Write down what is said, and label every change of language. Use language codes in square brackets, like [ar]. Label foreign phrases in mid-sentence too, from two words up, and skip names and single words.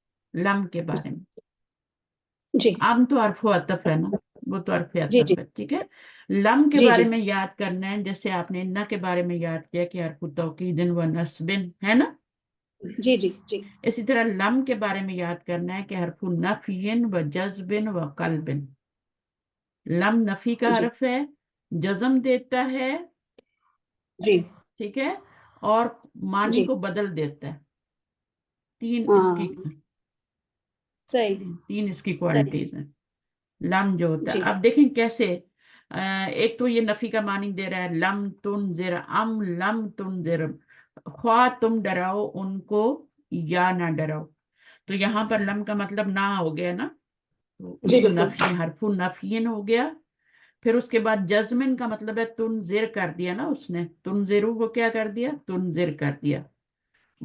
[ur] لم کے بارے میں. جی ام تو حرف عطف ہے نا، وہ تو حرف جی جی عطف ہے، ٹھیک ہے. لم کے جی بارے جی میں یاد کرنا ہے، جیسے آپ نے انہ کے بارے میں یاد کیا کہ حرف توکید و نصب ہے نا، جی جی جی اسی طرح لم کے بارے میں یاد کرنا ہے کہ حرف نفی و جذب و قلب. لم نفی کا جی حرف ہے، جزم دیتا ہے، جی. ٹھیک ہے، اور معنی جی کو بدل دیتا ہے. تین اس ہاں کی صحیح تین اس کی صحیح. کوالٹیز ہیں. لم جو ہوتا ہے، جی اب دیکھیں کیسے. ایک تو یہ نفی کا معنی دے رہا ہے، [ar] لم تنذر ام لم تنذر، [ur] خواہ تم ڈراؤ ان کو یا نہ ڈراؤ. تو یہاں پر لم کا مطلب نہ ہو گیا نا، تو یہ جی تو بالکل. نفی حرف نفین ہو گیا. پھر اس کے بعد جزمن کا مطلب ہے تنذر کر دیا نا، اس نے تنذرو کو کیا کر دیا؟ تنذر کر دیا. وہ